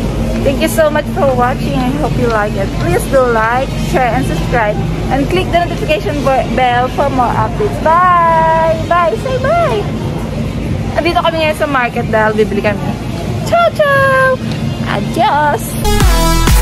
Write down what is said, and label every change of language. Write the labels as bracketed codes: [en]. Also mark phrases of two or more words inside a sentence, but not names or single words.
[en] Thank you so much for watching. I hope you like it. Please do like, share, and subscribe. And click the notification bell for more updates. Bye! Bye! Say bye! [tl] At dito kami ngayon sa market dahil bibili kami. [it] Ciao, ciao! Adios!